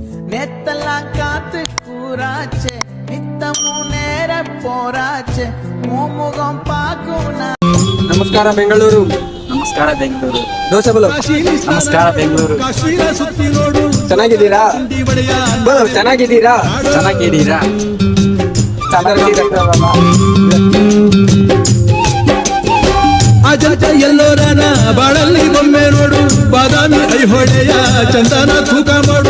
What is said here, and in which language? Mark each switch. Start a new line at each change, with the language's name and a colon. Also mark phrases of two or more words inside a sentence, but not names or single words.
Tamil: நேத்தெல்லாம் காத்து கூறாச்சு நித்தமும் நேர போராச்சு முகம் பார்க்கும்.
Kannada: ನಮಸ್ಕಾರ ಬೆಂಗಳೂರು. ನಮಸ್ಕಾರ ಬೆಂಗಳೂರು. ದೋಸೆ ಬಲೋ. ನಮಸ್ಕಾರ ಬೆಂಗಳೂರು. ಚೆನ್ನಾಗಿದ್ದೀರಾ ಬಲೋ? ಚೆನ್ನಾಗಿದ್ದೀರಾ? ಚೆನ್ನಾಗಿದ್ದೀರಾ? ಅಜಂತ ಎಲ್ಲೋರನ ಬಾಳಲ್ಲಿ ಬೊಮ್ಮೆ ನೋಡು, ಬಾದಾಮಿ ಐಹೊಳೆಯ ಚಂದನ ತೂಕ ಮಾಡು.